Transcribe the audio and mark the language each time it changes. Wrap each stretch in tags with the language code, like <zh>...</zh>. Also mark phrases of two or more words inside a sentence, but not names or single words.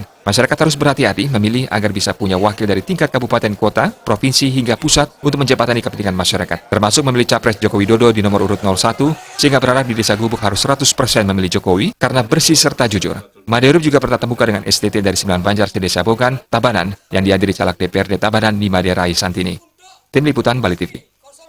<id>Masyarakat harus berhati-hati memilih agar bisa punya wakil dari tingkat kabupaten kota, provinsi hingga pusat untuk menjembatani kepentingan masyarakat. Termasuk memilih Capres Joko Widodo di nomor urut 01, sehingga berharap di Desa Gubuk harus 100% memilih Jokowi karena bersih serta jujur. Made Urip juga bertatap muka dengan STT dari 9 Banjar sedesa Bogan, Tabanan, yang dihadiri caleg DPRD Tabanan Nimade Rai Santini. Tim Liputan Bali TV.</id>